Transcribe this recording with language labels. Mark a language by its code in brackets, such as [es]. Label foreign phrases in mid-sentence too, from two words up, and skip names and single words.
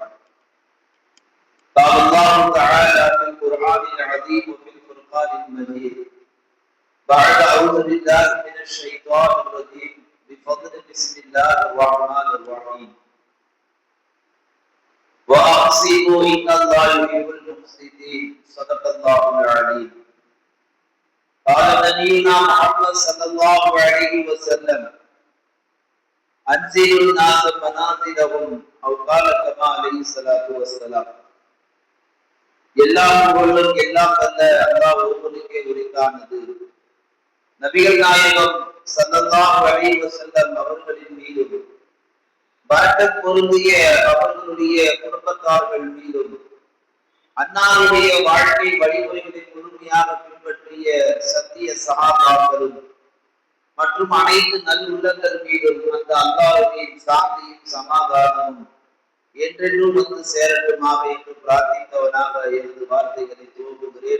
[ar] قال الله تعالى في القرآن العظيم وفي الفرقان المجيد بعد أعوذ بالله من الشيطان الرجيم بفضل بسم الله الرحمن الرحيم وأقسطوا إن الله يحب المقسطين صدق الله العليم. قال نبينا محمد صلى الله عليه وسلم أنزلوا الناس منازلهم أو قال كما عليه الصلاة والسلام. [ta] எல்லாம் புகழும் எல்லாம் வல்ல அல்லாஹ் ஒருவனுக்கே உரித்தானது. நபிகள் நாயகம் [ar] صلى الله عليه وسلم [ta] அவர்களின் மீதும் பரக்கத் பொருந்திய அவர்களுடைய குடும்பத்தார்கள் மீதும் அன்னாருடைய வாழ்க்கை வழிமுறைகளை முழுமையாக பின்பற்றிய சத்திய சஹாபாக்களும் மற்றும் அனைத்து நல்லுள்ளங்கள் மீதும் அந்த அல்லாஹ்வுடைய சாந்தியும் சமாதானமும் என்றென்றும் வந்து சேரட்டுமாக என்று பிரார்த்தித்தவனாக எனது வார்த்தைகளை துவங்குகிறேன்.